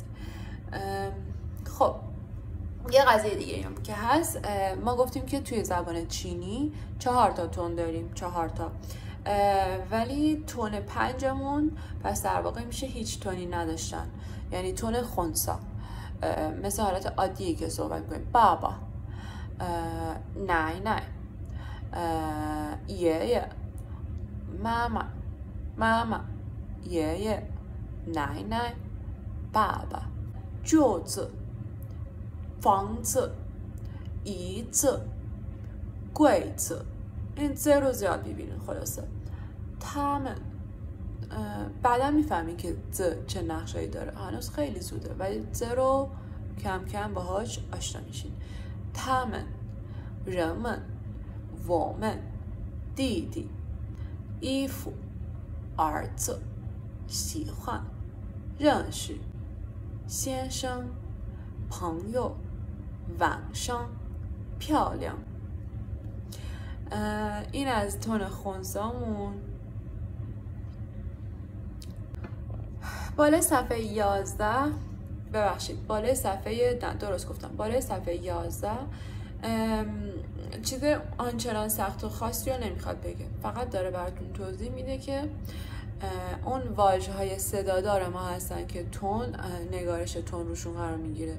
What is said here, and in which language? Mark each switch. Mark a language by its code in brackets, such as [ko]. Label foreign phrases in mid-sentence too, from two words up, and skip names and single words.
[fa] خب یه قضیه دیگه هم که هست، ما گفتیم که توی زبان چینی 4 تا تون داریم، 4 تا، ولی تون 5مون پس در واقع میشه هیچ تونی نداشتن، یعنی تون خنثی. مثل حالت عادیه که صحبت کنیم، [zh] 爸爸，奶奶，爷爷，妈妈妈妈，爷爷，奶奶，爸爸. 桌子 房子 椅子 柜子. [fa] این زه رو زیاد میبینین. خلاصه 他们 بعدا میفهمین که زه چه نقشه‌ای داره، هنوز خیلی زوده ولی زه رو کم کم باهاش آشنا میشین. [zh] 他们人们我们弟弟衣服儿子喜欢认识先生朋友晚上漂亮. [fa] این از تون خنثیمون. بالای صفحه 11، ببخشید بالای صفحه، درست گفتم، بالای صفحه 11 چیز آنچنان سخت و خاصی رو نمیخواد بگه، فقط داره براتون توضیح میده که اون واژه‌های صدادار ما هستن که تون، نگارش تون روشون قرار میگیره.